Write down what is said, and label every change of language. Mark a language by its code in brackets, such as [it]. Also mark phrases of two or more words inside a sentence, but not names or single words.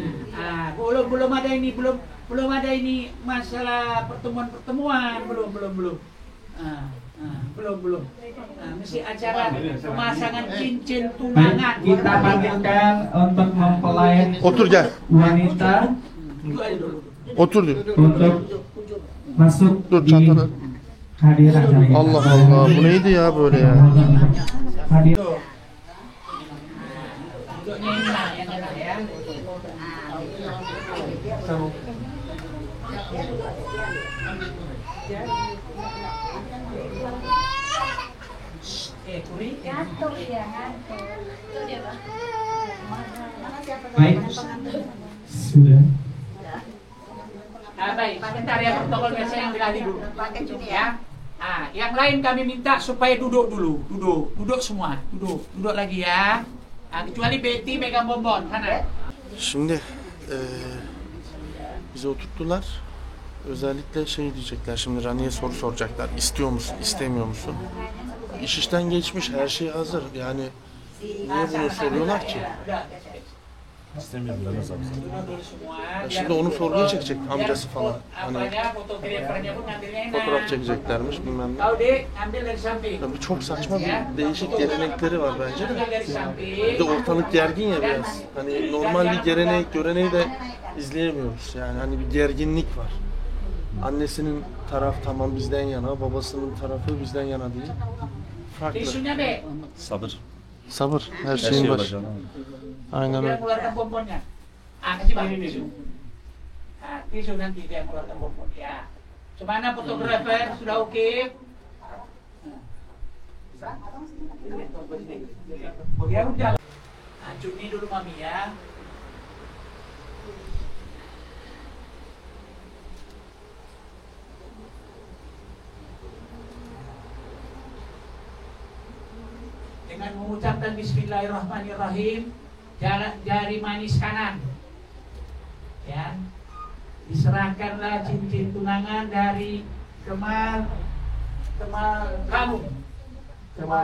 [id] Nah, belum ada ini, belum ada ini masalah pertemuan, belum. Belum. Nah, mesti acara pemasangan cincin Baik, tunangan. kita panggilkan untuk mempelai [tr] Otur gel. [id] wanita Duduk aja dulu. [tr] Otur diyor. [id] untuk masuk [tr] Dur [id] di [tr] çantanı. [id] hadiran kali ini. [tr] Allah Allah, bu neydi ya böyle ya? [id] Hadir. Duduknya yang enak ya. Kuri. Baik, sudah. Baik, sebentar ya protokol biasa yang dilatih dulu. Ya. Yang lain kami minta supaya duduk dulu, duduk semua, duduk lagi ya. Kecuali Betty megang bonbon sana. [tr] Şimdi Bizi oturttular. Özellikle şey diyecekler şimdi, Rani'ye soru soracaklar. İstiyor musun, istemiyor musun? İş işten geçmiş, her şey hazır. Yani niye bunu soruyorlar ki? İstemiyorum demez abi. [id] Dulu semua. [tr] Ya şimdi onu sorguya çekecek amcası falan. Hani [id] Apanya fotografernya pun ngambilnya enak. [tr] fotoğraf çekeceklermiş bilmem ne. [id] Kau dek ambil dari samping. [tr] Ya bu çok saçma bir değişik gelenekleri var bence de. [id] Ambil dari [tr] Bir [id] samping. [tr] de ortalık gergin ya biraz. Hani normal bir gelenek, göreneği de izleyemiyoruz. Yani hani bir gerginlik var. Annesinin taraf tamam bizden yana, babasının tarafı bizden yana değil. Farklı. [id] Tisunya be. [tr] Sabır. Sabır, her Her şeyin şey başı. olacak. Aynen [id] Dia [tr] öyle. [id] keluarkan pomponnya. Kasih bagi tisu. Tisu nanti dia keluarkan pompon. Ya. Semana fotografer sudah oke. Ya udah. Cuni dulu mami ya. Dengan mengucapkan Bismillahirrahmanirrahim, jari manis kanan, ya, diserahkanlah cincin tunangan dari Kemal kamu, Kemal